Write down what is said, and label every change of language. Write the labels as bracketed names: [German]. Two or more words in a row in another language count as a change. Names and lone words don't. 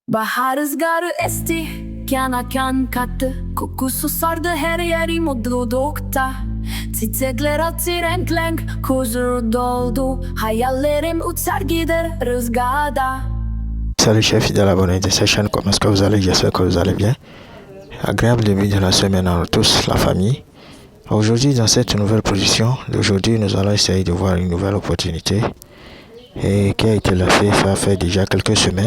[Turkish] Bahar rüzgarı esti, kana kan kattı. Kokusu sardı her yeri mutlulukta. Çiçekler açtı renk renk, huzur doldu. Hayallerim uçar gider rüzgarda. [French] Salut chers fidèles abonnés de cette chaîne, comment est-ce que vous allez? J'espère que vous allez bien. Agréable début de la semaine à nous tous, la famille. Aujourd'hui, dans cette nouvelle position, d'aujourd'hui, nous allons essayer de voir une nouvelle opportunité et qui a été lancée, ça fait déjà quelques semaines.